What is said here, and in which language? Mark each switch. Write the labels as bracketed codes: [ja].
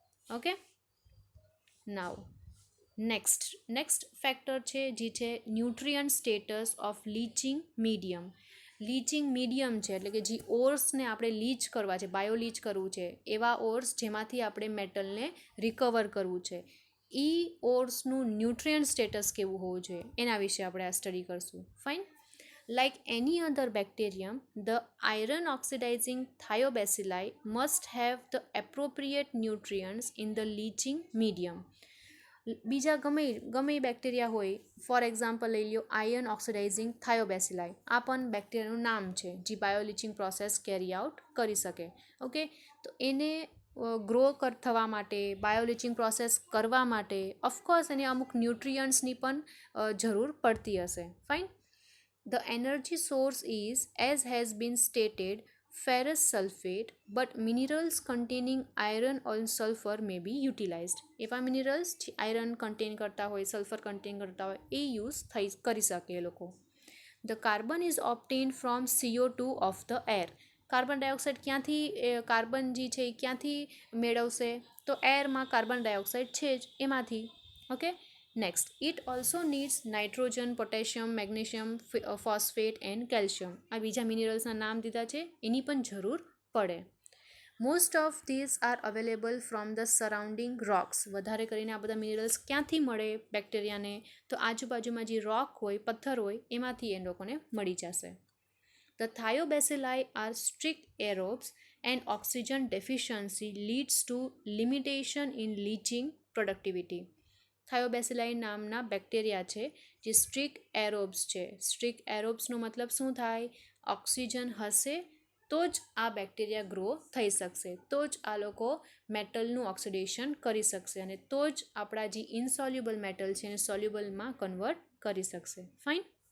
[gu] Okay, now next factor છે જે છે nutrient status of leaching medium. Leaching medium છે એટલે કે જે ઓર્સને આપણે લીચ કરવા છે, બાયો લીચ કરવું છે, એવા ઓર્સ જેમાંથી આપણે મેટલને રિકવર કરવું છે, એ ઓર્સનું ન્યુટ્રિયન્ટ સ્ટેટસ કેવું હોવું જોઈએ એના વિશે આપણે આ સ્ટડી કરશું. Fine. [en] Like any other bacterium, the iron oxidizing thiobacilli must have the appropriate nutrients in the leaching medium. [gu] બીજા ગમે બેક્ટેરિયા હોય, ફોર એક્ઝામ્પલ લઈ લો આયર્ન ઓક્સિડાઇઝિંગ થાયોબેસિલાઈ, આ પણ બેક્ટેરિયાનું નામ છે જે બાયોલીચિંગ પ્રોસેસ કેરી આઉટ કરી શકે. ઓકે, તો એને ગ્રો થવા માટે, બાયોલીચિંગ પ્રોસેસ કરવા માટે ઓફકોર્સ એને અમુક ન્યુટ્રિયન્ટ્સની પણ જરૂર પડતી હશે. Fine. [en] The energy source is, as has been stated, ferrous sulfate, but minerals containing iron or sulfur may be utilized. [gu] એવા મિનરલ્સ જે આયરન કન્ટેન કરતા હોય, સલ્ફર કન્ટેન કરતા હોય એ યુઝ કરી શકે એ લોકો. [en] The carbon is obtained from CO2 of the air. [gu] Carbon dioxide ક્યાંથી, કાર્બન જે છે એ ક્યાંથી મેળવશે, તો એરમાં કાર્બન ડાયોક્સાઇડ છે જ એમાંથી. [en] Okay, next it also needs nitrogen, potassium, magnesium, phosphate and calcium. [gu] આ બીજા મિનરલ્સના નામ દીધા છે, એની પણ જરૂર પડે. [en] Most of this are available from the surrounding rocks. [gu] વધારે કરીને આ બધા મિનરલ્સ ક્યાંથી મળે બેક્ટેરિયાને, તો આજુબાજુમાં જે રોક હોય, પથ્થર હોય એમાંથી એ લોકોને મળી જશે. [en] The thiobacilli are strict aerobes and oxygen deficiency leads to limitation in leaching productivity. [gu] થાયોબેસિલાઈ નામના બેક્ટેરિયા છે જે સ્ટ્રિક એરોબ્સ છે. સ્ટ્રિક એરોબ્સનો મતલબ શું થાય, ઓક્સિજન હશે તો જ આ બેક્ટેરિયા ગ્રો થઈ શકશે, તો જ આ લોકો મેટલનું ઓક્સિડેશન કરી શકશે અને તો જ આપણા જે ઇનસોલ્યુબલ મેટલ છે એને સોલ્યુબલમાં કન્વર્ટ કરી શકશે. ફાઇન.